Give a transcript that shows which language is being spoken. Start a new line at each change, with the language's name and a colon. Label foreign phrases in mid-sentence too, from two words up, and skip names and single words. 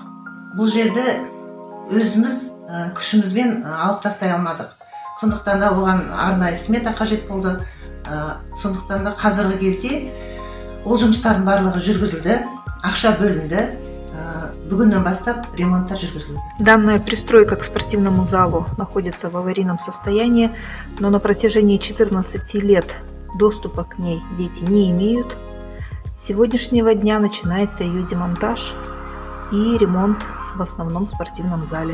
Kazakh: Бұл жерді өзіміз күшімізбен алып тастай алмадық. Сондықтан да оған арнайы смета қажет болды. Сондықтан да қазіргі кезде ол жұмыстардың барлығы жүргізілді, ақша бөлінді. Бүгіннен бастап ремонттар жүргізілді.
Russian: Данная пристройка к спортивному залу находится в аварийном состоянии, но на протяжении 14 лет доступа к ней дети не имеют. С сегодняшнего дня начинается ее демонтаж и ремонт в основном спортивном зале.